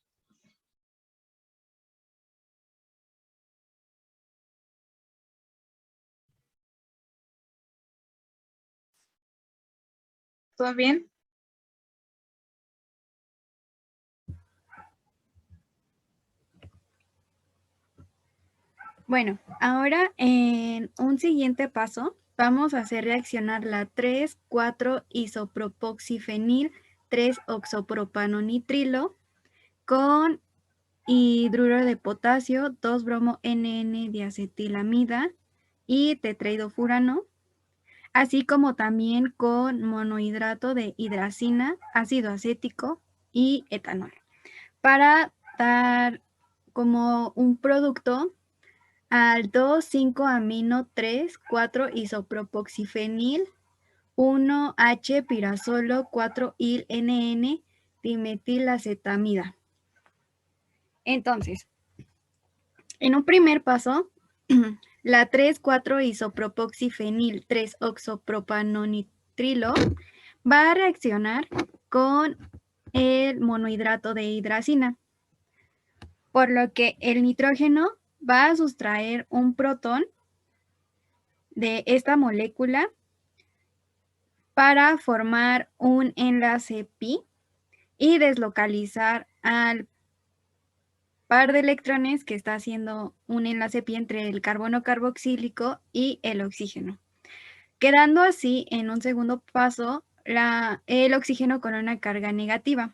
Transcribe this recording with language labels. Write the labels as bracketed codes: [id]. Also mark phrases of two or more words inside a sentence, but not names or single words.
[es] ¿Todo bien? Bueno, ahora en un siguiente paso vamos a hacer reaccionar la 3,4-isopropoxifenil 3-oxopropano-nitrilo con hidruro de potasio, 2-bromo-NN-diacetilamida y tetraidofurano, así como también con monohidrato de hidracina, ácido acético y etanol, para dar como un producto al 2,5-amino-3,4-isopropoxifenil 1-H-pirazolo 4-il-NN dimetilacetamida. Entonces, en un primer paso, la 3,4-isopropoxifenil 3-oxopropano-nitrilo va a reaccionar con el monohidrato de hidracina, por lo que el nitrógeno va a sustraer un protón de esta molécula para formar un enlace pi y deslocalizar al par de electrones que está haciendo un enlace pi entre el carbono carboxílico y el oxígeno, quedando así en un segundo paso el oxígeno con una carga negativa.